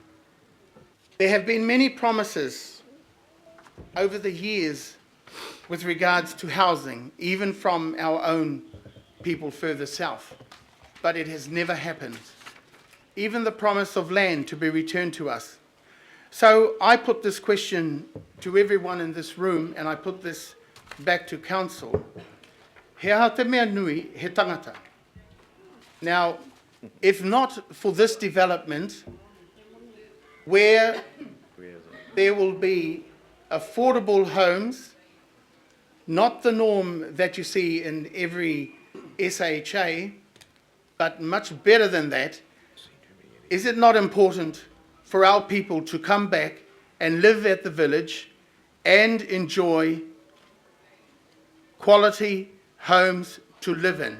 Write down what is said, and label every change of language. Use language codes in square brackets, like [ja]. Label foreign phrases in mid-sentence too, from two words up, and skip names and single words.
[en] There have been many promises over the years with regards to housing, even from our own people further south, but it has never happened. Even the promise of land to be returned to us. So I put this question to everyone in this room, and I put this back to Council. [mi] He aha te mea nui he tangata. [en] Now, if not for this development, where there will be affordable homes, not the norm that you see in every SHA, but much better than that, is it not important for our people to come back and live at the village and enjoy quality homes to live in.